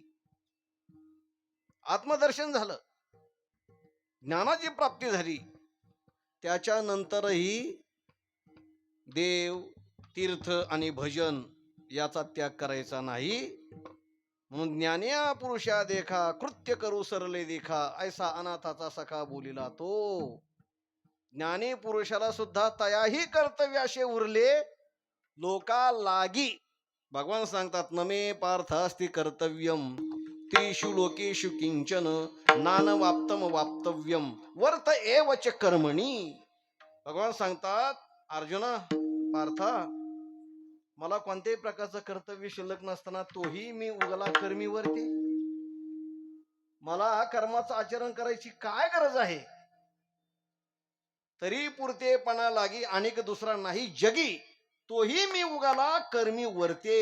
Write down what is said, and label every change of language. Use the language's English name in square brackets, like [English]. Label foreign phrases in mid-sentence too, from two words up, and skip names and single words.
[Marathi] आत्मदर्शन झालं, ज्ञानाची प्राप्ती झाली, त्याच्यानंतरही देव तीर्थ आणि भजन याचा त्याग करायचा नाही. म्हणून ज्ञानिया पुरुषा देखा, कृत्य करू सरले देखा, ऐसा अनाथाचा सखा बोलिला तो. ज्ञानी पुरुषाला सुद्धा तयाही कर्तव्याशे उरले लोका लागी. भगवान सांगतात, [Sanskrit] नमे पार्थ अस्ति कर्तव्यम त्रिषु लोकेषु किंचन नानवाप्तम वाप्तव्यम वर्त एव च कर्मणी. [Marathi] भगवान सांगतात, अर्जुना, पार्था, मला कोणत्याही प्रकारचं कर्तव्य शिल्लक नसताना तोही मी उगला कर्मी वरते. मला कर्माचं आचरण करायची काय गरज आहे? तरी पुरतेपणा लागी अनेक दुसरा नाही जगी, तोही मी उगाला कर्मी वरते.